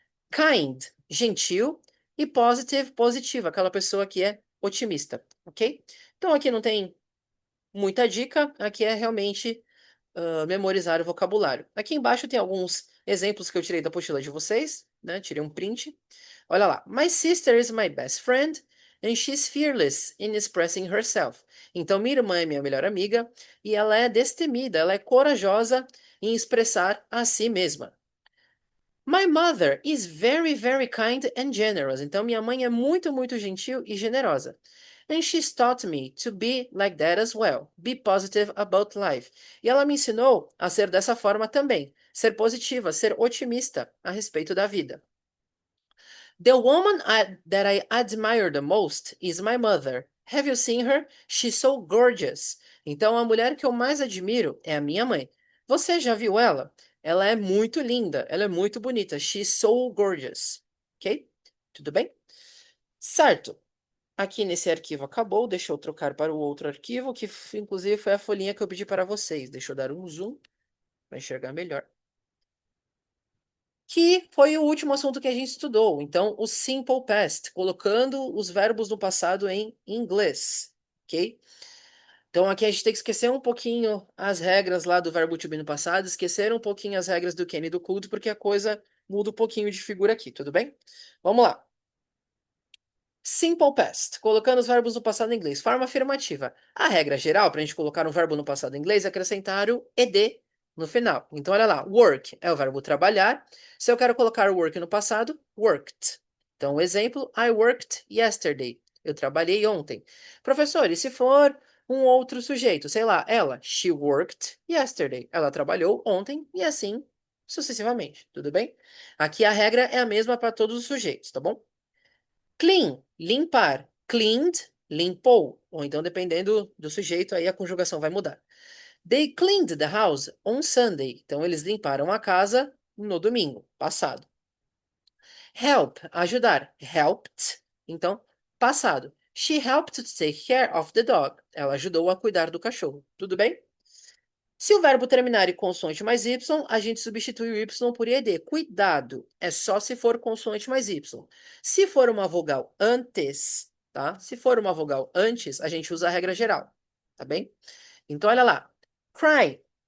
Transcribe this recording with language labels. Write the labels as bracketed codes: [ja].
[pt] Kind, gentil, e positive, positiva, aquela pessoa que é otimista, ok? Então aqui não tem muita dica, aqui é realmente memorizar o vocabulário. Aqui embaixo tem alguns exemplos que eu tirei da apostila de vocês, né? Tirei um print. Olha lá. [en] My sister is my best friend and she's fearless in expressing herself. [pt] Então, minha irmã é minha melhor amiga e ela é destemida, ela é corajosa em expressar a si mesma. [en] My mother is very, very kind and generous. Então, minha mãe é muito, muito gentil e generosa. And she's taught me to be like that as well. Be positive about life. [pt] E ela me ensinou a ser dessa forma também. Ser positiva, ser otimista a respeito da vida. [en] The woman that I admire the most is my mother. Have you seen her? She's so gorgeous. [pt] Então, a mulher que eu mais admiro é a minha mãe. Você já viu ela? Ela é muito linda, ela é muito bonita. [en] She's so gorgeous. Ok? [pt] Tudo bem? Certo. Aqui nesse arquivo acabou. Deixa eu trocar para o outro arquivo, que inclusive foi a folhinha que eu pedi para vocês. Deixa eu dar um zoom para enxergar melhor. Que foi o último assunto que a gente estudou. Então, o simple past, colocando os verbos no passado em inglês, ok? Então, aqui a gente tem que esquecer um pouquinho as regras lá do verbo to be no passado, esquecer um pouquinho as regras do can e do could, porque a coisa muda um pouquinho de figura aqui, tudo bem? Vamos lá. Simple past, colocando os verbos no passado em inglês. Forma afirmativa. A regra geral para a gente colocar um verbo no passado em inglês é acrescentar o ed no final. Então, olha lá. Work é o verbo trabalhar. Se eu quero colocar work no passado, worked. Então, o exemplo, [en] I worked yesterday. [pt] Eu trabalhei ontem. Professor, e se for um outro sujeito? Sei lá, ela. [en] She worked yesterday. [pt] Ela trabalhou ontem e assim sucessivamente. Tudo bem? Aqui a regra é a mesma para todos os sujeitos, tá bom? Clean, limpar. Cleaned, limpou. Ou então, dependendo do sujeito, aí a conjugação vai mudar. [en] They cleaned the house on Sunday. [pt] Então, eles limparam a casa no domingo passado. Help, ajudar. Helped. Então, passado. [en] She helped to take care of the dog. [pt] Ela ajudou a cuidar do cachorro. Tudo bem? Se o verbo terminar em consoante mais y, a gente substitui o y por ed. Cuidado, é só se for consoante mais y. Se for uma vogal antes, tá? Se for uma vogal antes, a gente usa a regra geral, tá bem? Então, olha lá. Cry.